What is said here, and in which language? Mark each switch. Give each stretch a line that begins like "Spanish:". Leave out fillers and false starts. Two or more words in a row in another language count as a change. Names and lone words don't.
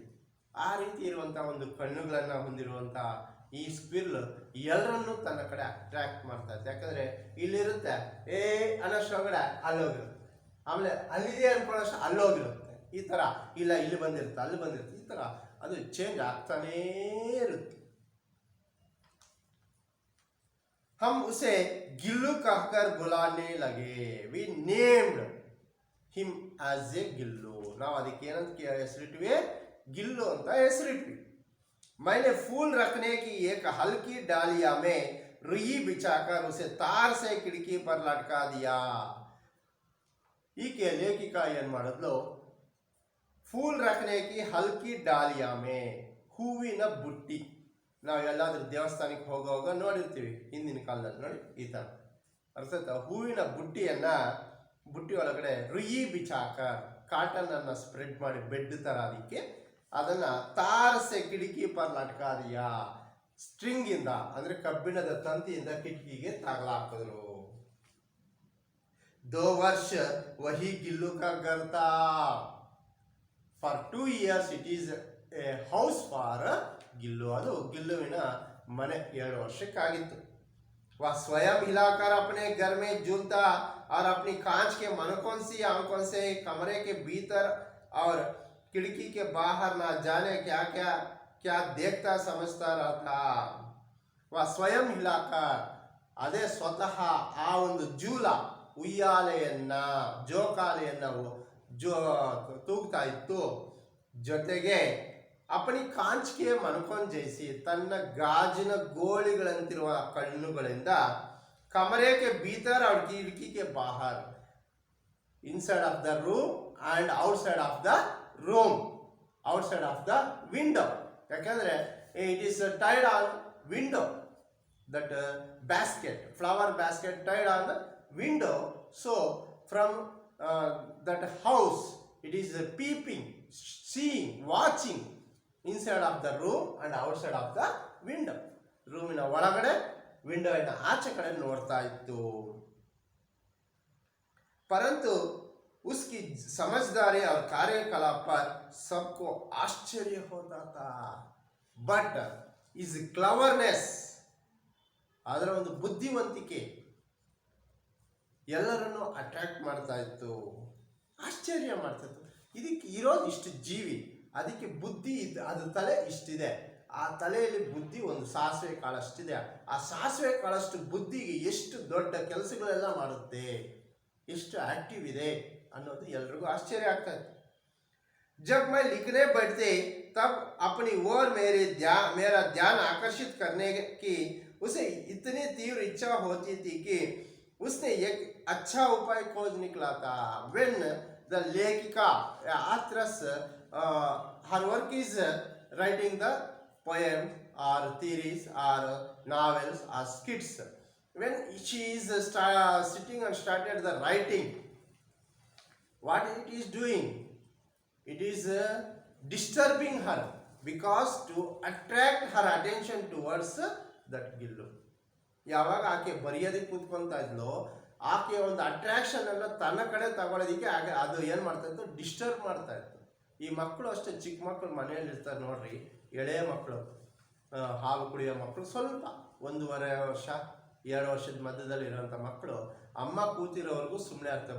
Kannada: ಆ ರೀತಿ ಇರುವಂಥ ಒಂದು ಕಣ್ಣುಗಳನ್ನು ಹೊಂದಿರುವಂಥ ಈ ಸ್ಕ್ವಿರ್ಲ್ ಎಲ್ಲರನ್ನೂ ತನ್ನ ಕಡೆ ಅಟ್ರಾಕ್ಟ್ ಮಾಡ್ತಾ ಇತ್ತು. ಯಾಕಂದರೆ ಇಲ್ಲಿರುತ್ತೆ ಅನ್ನೋಷ್ಟೊಳಗಡೆ ಅಲ್ಲೋಗಿರುತ್ತೆ, ಆಮೇಲೆ ಅಲ್ಲಿದೆ ಅನ್ಕೊಳ್ಳೋಷ್ಟು ಅಲ್ಲೋಗಿರುತ್ತೆ, ಈ ಥರ ಇಲ್ಲ ಇಲ್ಲಿ ಬಂದಿರುತ್ತೆ ಅಲ್ಲಿ ಬಂದಿರುತ್ತೆ, ಈ ಥರ ಅದು ಚೇಂಜ್ ಆಗ್ತಾನೇ ಇರುತ್ತೆ.
Hindi: हम उसे गिल्लू कहकर बुलाने लगे.
English: We named him as a गिल्लू.
Kannada: ನಾವು ಅದಕ್ಕೆ ಏನಂತ ಹೆಸರಿಟ್ವಿ, गिल्लू ಅಂತ ಹೆಸರಿಟ್ವಿ.
Hindi: मैंने फूल रखने की एक हल्की डालिया में रुई बिछाकर उसे तार से खिड़की पर लटका दिया.
Kannada: ಈಕೆ ಲೇಖಿಕಾ ಏನ್ ಮಾಡಿದ್ಲು,
Hindi: फूल रखने की हल्की डालिया में,
Kannada: ಹೂವಿನ ಬುಟ್ಟಿ, ನಾವು ಎಲ್ಲಾದ್ರೂ ದೇವಸ್ಥಾನಕ್ಕೆ ಹೋಗುವಾಗ ನೋಡಿರ್ತೀವಿ ಹಿಂದಿನ ಕಾಲದಲ್ಲಿ ನೋಡಿ ಈ ಥರ ಅರ್ಥ, ಹೂವಿನ ಬುಟ್ಟಿ ಒಳಗಡೆ
Hindi: रुई बिछाकर,
Kannada: ಕಾಟನ್ ಅನ್ನ ಸ್ಪ್ರೆಡ್ ಮಾಡಿ ಬೆಡ್ ತರ, ಅದಕ್ಕೆ ಅದನ್ನ
Hindi: तार से खिड़की पर लटका दिया,
Kannada: ಸ್ಟ್ರಿಂಗ್ ಇಂದ ಅಂದ್ರೆ ಕಬ್ಬಿಣದ ತಂತಿಯಿಂದ ಕಿಟಕಿಗೆ ತಗಲಾಕಿದ್ರು.
Hindi: 2 वर्ष वही गिल्लू का घर था.
English: For 2 years it is a house for गिल्लू.
Kannada: ಅದು ಗಿಲ್ಲುವಿನ ಮನೆ 2 ವರ್ಷಕ್ಕಾಗಿತ್ತು.
Hindi: वह स्वयं हिलाकर अपने घर में झूलता और अपनी कांच के मनकों सी आंखों से कमरे के भीतर और खिड़की के बाहर ना जाने क्या क्या क्या देखता समझता रहता. वह स्वयं हिलाकर,
Kannada: ಅದೇ ಸ್ವತಃ ಆ ಒಂದು ಜೂಲ ಉಯ್ಯಾಲೆಯನ್ನ ಜೋಕಾಲೆಯನ್ನ ತೂಗ್ತಾ ಇತ್ತು.
Hindi: ಜೊತೆಗೆ अपनी कांच के मनकों जैसी,
Kannada: ತನ್ನ ಗಾಜಿನ ಗೋಳಿಗಳಂತಿರುವ ಕಣ್ಣುಗಳಿಂದ
Hindi: कमरे के भीतर और खिड़की के बाहर,
English: inside of the room and outside of the room, outside of the window, ಯಾಕಂದ್ರೆ it is tied on window, that basket, flower basket tied on the window, so from that house it is peeping, seeing, watching inside of the room and outside of the window.
Kannada: ರೂಮಿನ ಒಳಗಡೆ ವಿಂಡೋವಿನ ಆಚೆ ಕಡೆ ನೋಡ್ತಾ ಇತ್ತು.
Hindi: परंतु उसकी समझदारी और कार्यकलाप पर सबको आश्चर्य होता था.
English: but his cleverness,
Kannada: ಅದರ ಒಂದು ಬುದ್ಧಿವಂತಿಕೆ ಎಲ್ಲರನ್ನು ಅಟ್ರಾಕ್ಟ್ ಮಾಡ್ತಾ ಇತ್ತು, ಆಶ್ಚರ್ಯ ಮಾಡ್ತಾ ಇತ್ತು. ಇದಕ್ಕೆ ಇರೋದು ಇಷ್ಟು ಜೀವಿ, ಅದಕ್ಕೆ ಬುದ್ಧಿ ಅದು ತಲೆ ಇಷ್ಟಿದೆ, ಆ ತಲೆಯಲ್ಲಿ ಬುದ್ಧಿ ಒಂದು ಸಾಸಿವೆ ಕಾಳಷ್ಟಿದೆ, ಆ ಸಾಸಿವೆ ಕಾಳಷ್ಟು ಬುದ್ಧಿಗೆ ಎಷ್ಟು ದೊಡ್ಡ ಕೆಲಸಗಳೆಲ್ಲ ಮಾಡುತ್ತೆ, ಎಷ್ಟು ಆಕ್ಟಿವ್ ಇದೆ ಅನ್ನೋದು ಎಲ್ರಿಗೂ ಆಶ್ಚರ್ಯ ಆಗ್ತಾ ಇತ್ತು.
Hindi: जब मैं लिखने बैठते तब अपनी ओर मेरा ध्यान आकर्षित करने की उसे इतनी तीव्र इच्छा होती थी कि उसने एक अच्छा उपाय खोज निकला था.
English: When the लेखिका Athras her work is writing the poems or theories or novels or skits. When she is sitting and started the writing, what it is doing? It is disturbing her because to attract her attention towards that ಗಿಲ್ಲು.
Kannada: ಯಾವಾಗ ಆಕೆ ಬರೆಯೋದಕ್ಕೆ ಕೂತ್ಕೊಂತ ಇದ್ಲು, ಆಕೆ ಒಂದು ಅಟ್ರಾಕ್ಷನ್ ಅನ್ನ ತನ್ನ ಕಡೆ ತಗೊಳ್ಳೋದಕ್ಕೆ ಅದು ಏನು ಮಾಡ್ತಾ ಇತ್ತು, ಡಿಸ್ಟರ್ಬ್ ಮಾಡ್ತಾ ಇತ್ತು. ಈ ಮಕ್ಕಳು ಅಷ್ಟೇ, ಚಿಕ್ಕ ಮಕ್ಕಳು ಮನೆಯಲ್ಲಿ ಇರ್ತಾರೆ ನೋಡ್ರಿ, ಎಳೆ ಮಕ್ಕಳು, ಹಾಲು ಕುಡಿಯೋ ಮಕ್ಕಳು, ಸ್ವಲ್ಪ 1.5 ವರ್ಷ 2 ವರ್ಷದ ಮಧ್ಯದಲ್ಲಿ ಇರೋಂಥ ಮಕ್ಕಳು ಅಮ್ಮ ಕೂತಿರೋವರೆಗೂ ಸುಮ್ಮನೆ ಆಗ್ತವೆ.